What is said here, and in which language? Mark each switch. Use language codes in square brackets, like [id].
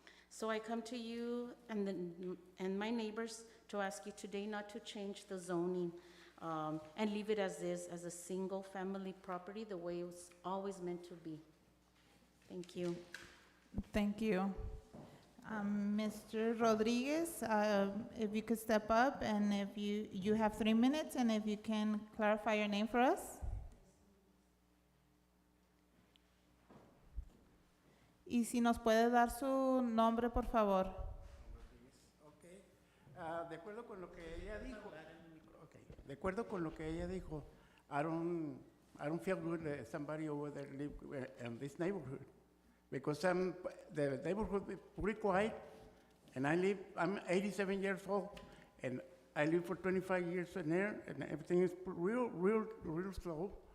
[en] So I come to you and my neighbors to ask you today not to change the zoning and leave it as is, as a single family property, the way it was always meant to be. Thank you. Thank you. Mr. Rodriguez, if you could step up, and if you have 3 minutes, and if you can clarify your name for us. [es] Y si nos puede dar su nombre, por favor. [en] Okay. [es] De acuerdo con lo que ella dijo. [en] Okay. [es] De acuerdo con lo que ella dijo, [en] I don't feel good that somebody over there live in this neighborhood, because the neighborhood is pretty quiet, and I'm 87 years old, and I live for 25 years in there, and everything is real slow.